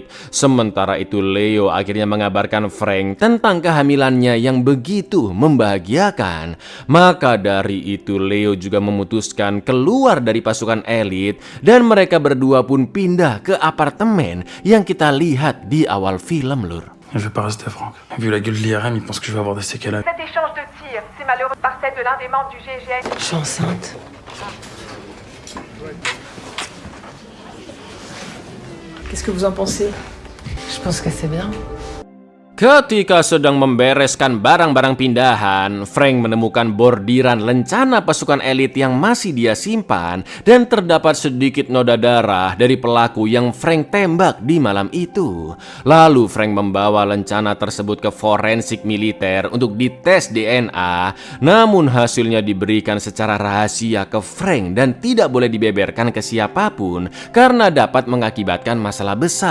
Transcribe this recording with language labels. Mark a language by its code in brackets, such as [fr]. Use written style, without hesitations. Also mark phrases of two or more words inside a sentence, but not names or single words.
[id] Sementara itu Leo akhirnya mengabarkan Frank tentang kehamilannya yang begitu membahagiakan. Maka dari itu Leo juga memutuskan keluar dari pasukan elit dan mereka berdua pun pindah ke apartemen yang kita lihat di awal film lur. [fr] Je vais pas rester Franck. Vu la gueule de l'IRM, il pense que je vais avoir des séquelles. Cet échange de tirs, c'est malheureux par celle de l'un des membres du GIGN. Je suis enceinte. Qu'est-ce que vous en pensez? Je pense que c'est bien. [id] Ketika sedang membereskan barang-barang pindahan, Frank menemukan bordiran lencana pasukan elit yang masih dia simpan dan terdapat sedikit noda darah dari pelaku yang Frank tembak di malam itu. Lalu Frank membawa lencana tersebut ke forensik militer untuk dites DNA, namun hasilnya diberikan secara rahasia ke Frank dan tidak boleh dibeberkan ke siapapun karena dapat mengakibatkan masalah besar.